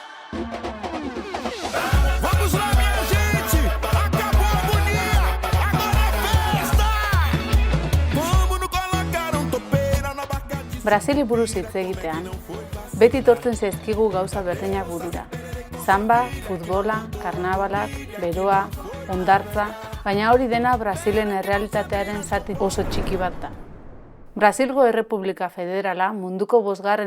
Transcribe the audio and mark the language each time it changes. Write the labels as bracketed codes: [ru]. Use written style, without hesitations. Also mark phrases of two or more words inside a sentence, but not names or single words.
[pt] Vamos lá, minha gente! Acabou a agonia! Agora é festa! Como não colocaram topeira na barca de... [eu] Brasili buruz hitz egitean, beti tortzen zaizkigu gauza berdinak burura. Samba, futbola, karnabalak, beroa, hondartza, baina hori dena Brasilen errealitatearen zati oso txiki bat da. Brasilgo Errepublika Federala munduko 5.